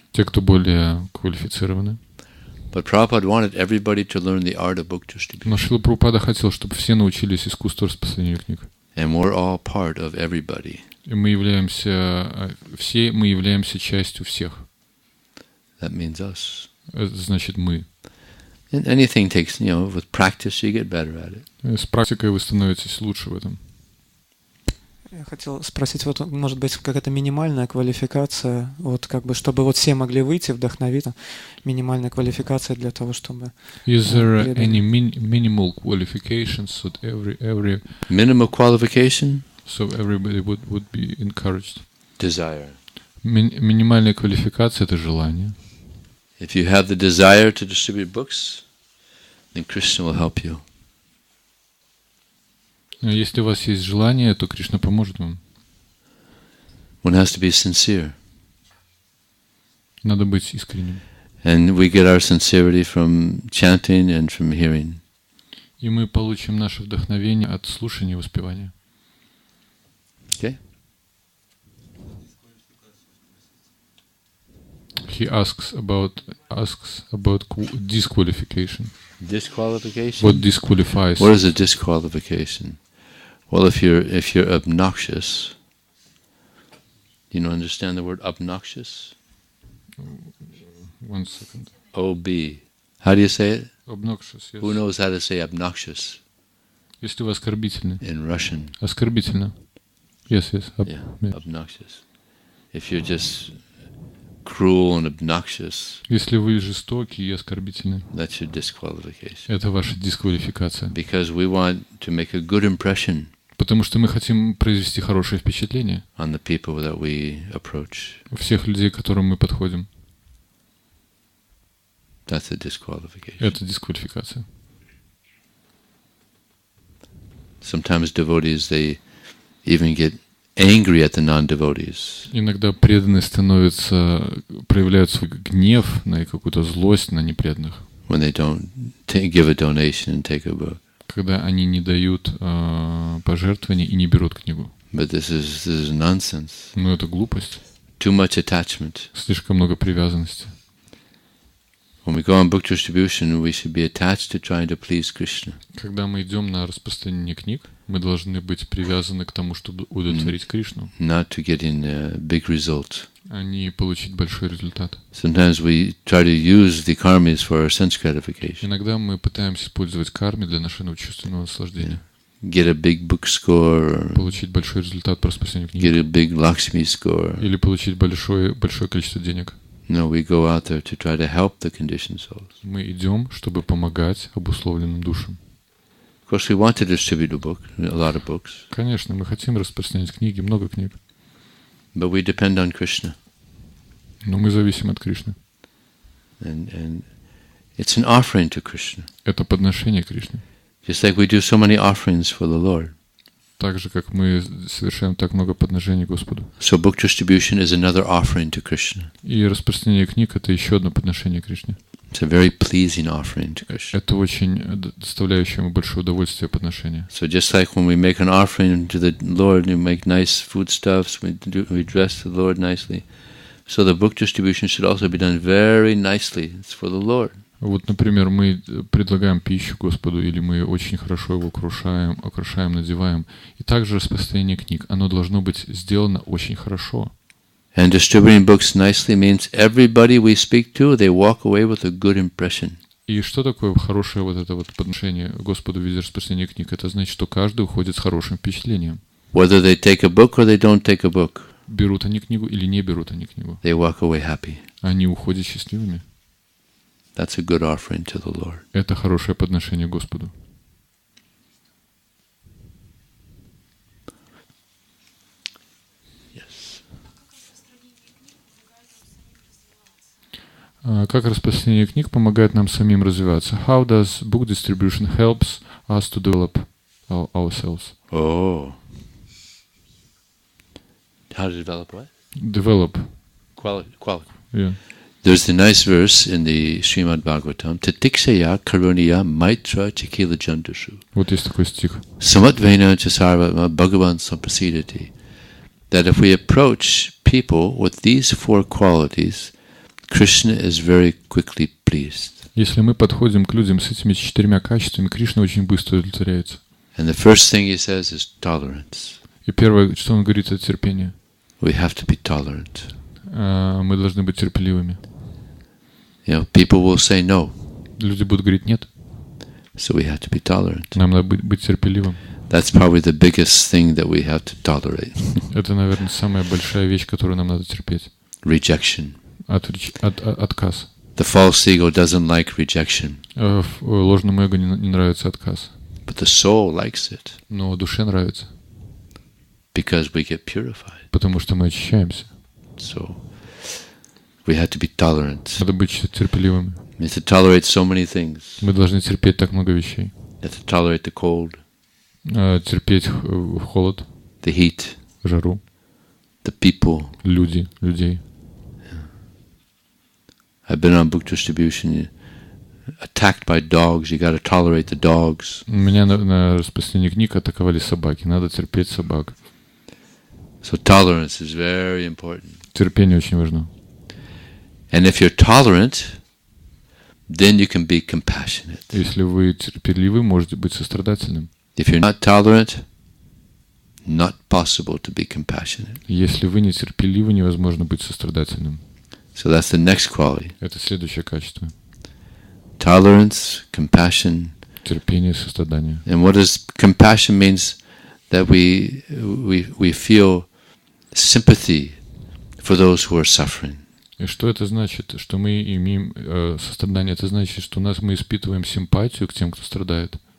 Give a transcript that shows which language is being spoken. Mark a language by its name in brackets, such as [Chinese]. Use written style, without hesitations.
[Russian] Те, кто более квалифицированы. [English] But Prabhupada wanted everybody to learn the art of book distribution. [Russian] Но Шрила Прабхупада хотел, чтобы все научились искусству распространения книг. [English] And we're all part of everybody. [Russian] И мы являемся частью всех. [English] That means us. [Russian] Это значит мы. [English] And anything takes, with practice you get better at it. [Russian] С практикой вы становитесь лучше в этом. Я хотел спросить, вот может быть какая-то минимальная квалификация, вот как бы, чтобы вот все могли выйти вдохновиться, минимальная квалификация для того, чтобы... [English] Is there any minimal qualifications so that every Minimal qualification? So everybody would be encouraged. Desire. [Russian] Минимальная квалификация — это желание. [English] If you have the desire to distribute books, then Krishna will help you. [Russian] Если у вас есть желание, то Кришна поможет вам. [English] One has to be sincere. [Russian] Надо быть искренним. [English] And we get our sincerity from chanting and from hearing. [Russian] И мы получим наше вдохновение от слушания и воспевания. [English] Okay? He asks about disqualification. Disqualification? What disqualifies? What is a disqualification? Well, if you're obnoxious, you understand the word obnoxious? 1 second. O-B. How do you say it? Obnoxious, yes. Who knows how to say obnoxious? [Russian] Если вы оскорбительны. [English] In Russian. [Russian] Оскорбительно. Yes. [English] Yeah, obnoxious. If you're just cruel and obnoxious, [Russian] если вы жестоки и оскорбительны, [English] that's your disqualification. [Russian] Это ваша дисквалификация. [English] Because we want to make a good impression. [Russian] Потому что мы хотим произвести хорошее впечатление [English] on the people that we approach. [Russian] Всех людей, к которым мы подходим. [English] That's a disqualification. [Russian] Это дисквалификация. [English] Sometimes devotees, they even get angry at the non-devotees. [Russian] Иногда преданные проявляют свой гнев на какую-то злость на непреданных. [English] When they don't give a donation and take a book. [Russian] Когда они не дают пожертвования и не берут книгу. [English] But this is nonsense. [Russian] Но это глупость. [English] Too much attachment. [Russian] Слишком много привязанности. [English] When we go on book distribution, we should be attached to trying to please Krishna. [Russian] Когда мы идем на распространение книг, мы должны быть привязаны к тому, чтобы удовлетворить Кришну. [English] Not to getting a big result. [Russian] А не получить большой результат. [English] Sometimes we try to use the karmas for our sense gratification. [Russian] Иногда мы пытаемся использовать карми для нашего чувственного наслаждения. [English] Get a big book score. [Russian] Получить большой результат по распространению книг. [English] Get a big Lakshmi score. [Russian] Или получить большое количество денег. [English] No, we go out there to try to help the conditioned souls. [Russian] Мы идем, чтобы помогать обусловленным душам. [English] Of course, we want to distribute a lot of books. [Russian] Конечно, мы хотим распространять книги, много книг. [English] But we depend on Krishna. [Russian] Но мы зависим от Кришны. [English] And it's an offering to Krishna. [Russian] Это подношение Кришне. [English] Just like we do so many offerings for the Lord. [Russian] Так же, как мы совершаем так много подношений Господу. [English] So book distribution is another offering to Krishna. [Russian] И распространение книг — это еще одно подношение Кришне. [English] It's a very pleasing offering to Krishna. [Russian] Это очень доставляющее ему большое удовольствие подношение. [English] So just like when we make an offering to the Lord, we make nice foodstuffs, we dress the Lord nicely. So the book distribution should also be done very nicely. It's for the Lord. [Russian] Вот, например, мы предлагаем пищу Господу, или мы очень хорошо его украшаем, надеваем. И также распространение книг, оно должно быть сделано очень хорошо. [English] And distributing books nicely means everybody we speak to, they walk away with a good impression. [Russian] И что такое хорошее вот это вот подношение Господу в виде распространения книг? Это значит, что каждый уходит с хорошим впечатлением. [English] Whether they take a book or they don't take a book. [Russian] Берут они книгу или не берут они книгу. [English] They walk away happy. [Russian] Они уходят счастливыми. [English] That's a good offering to the Lord. [Russian] Это хорошее подношение Господу. [English] Yes. [Russian] Как распространение книг помогает нам самим развиваться? [English] How does book distribution helps us to develop ourselves? Oh. How to develop what? Develop. Quality. Yeah. There's the nice verse in the Srimad Bhagavatam. [Sanskrit] Tatikshaya karuniya maitra chikila jandushu. [Russian] Вот есть такой стих. [Sanskrit] Samatvena chasarva bhagavan samprasidati. [English] that if we approach people with these four qualities, Krishna is very quickly pleased. [Russian] Если мы подходим к людям с этими 4 качествами, Кришна очень быстро удовлетворяется. [English] And the first thing he says is tolerance. [Russian] И первое, что он говорит, это терпение. [English] We have to be tolerant. [Russian] Мы должны быть терпеливыми. [English] You know, people will say no. [Russian] Люди будут говорить нет. [English] So we have to be tolerant. [Russian] Нам надо быть терпеливым. [English] That's probably the biggest thing that we have to tolerate. [Russian] Это, наверное, самая большая вещь, которую нам надо терпеть. [English] Rejection. [Russian] Отказ. [English] The false ego doesn't like rejection. [Russian] Ложному эго не нравится отказ. [English] But the soul likes it. [Russian] Но душе нравится. [English] Because we get purified. [Russian] Потому что мы очищаемся. [English] So we have to be tolerant. [Russian] Надо быть терпеливыми. [English] We have to tolerate so many things. [Russian] Мы должны терпеть так много вещей. [English] We have to tolerate the cold. [Russian] Терпеть холод. [English] The heat. [Russian] Жару. [English] The people. [Russian] Людей. [English] I've been on book distribution. Attacked by dogs, you got to tolerate the dogs. [Russian] Меня на распространении книг атаковали собаки. Надо терпеть собак. [English] So tolerance is very important. [Russian] Терпение очень важно. [English] And if you're tolerant, then you can be compassionate. [Russian] Если вы терпеливы, можете быть сострадательным. [English] If you're not tolerant, not possible to be compassionate. [Russian] Если вы не терпеливы, невозможно быть сострадательным. [English] So that's the next quality. [Russian] Это следующее качество. [English] Tolerance, compassion. [Russian] Терпение, сострадание. [English] And what is compassion means that we feel sympathy for those who are suffering. [Russian] И что это значит? Что мы имеем сострадание. Это значит, что мы испытываем симпатию к тем, кто страдает.